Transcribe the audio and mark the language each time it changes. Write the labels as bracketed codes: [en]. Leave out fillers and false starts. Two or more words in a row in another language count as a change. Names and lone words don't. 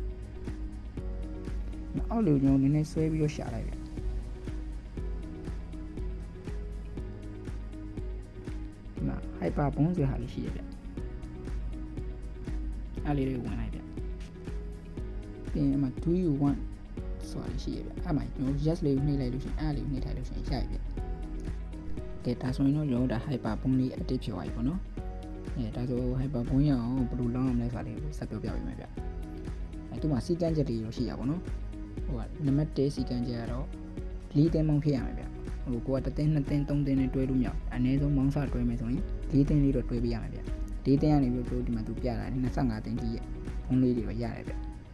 [my] အောက်လေးကိုကျွန်တော်နည်းနည်းဆွဲပြီးတော့ရှာလိုက်ဗျဒီမှာ hyper ဘုံဆိုတာဟာလေးရှိရဗျအဲ့လေးတွေကိုဝင်လိုက်ဗျပြီးရင်မှာ [en] do you want [my] ဆိုတာရှိရဗျအဲ့မှာကျွန်တော် yes လေးကိုနှိပ်လိုက်လို့ရှိရင်အဲ့လေးကိုနှိပ်ထားလို့ရှိရင်ရပြီဗျကဲဒါဆိုရင်တော့ကျွန်တော်ဒါ hyper ဘုံလေး active ဖြစ်သွားပြီပေါ့နော်ဒါဆို hyper ဘုံရအောင်ဘယ်လိုလောင်းရမလဲဆိုတာလေးကိုဆက်ပြောပြပေးမယ်ဗျဒီမှာစီကန်းချက်တွေရောရှိရပါတော့ဟိုကနံပါတ်1စီကန်းချက်ကတော့4တင်းမောင်းဖြစ်ရမယ်ဗျဟိုကိုက1တင်း2တင်း3တင်းနဲ့တွဲလို့မရဘူးအနည်းဆုံးမောင်းစတွဲမယ်ဆိုရင်4တင်းလေးတော့တွဲပေးရမယ်ဗျ4တင်းကနေပြီးတော့ဒီမှာသူပြတာ25တင်းကြီးရဲ့ဘုံလေးတွေပဲရတယ်ဗျ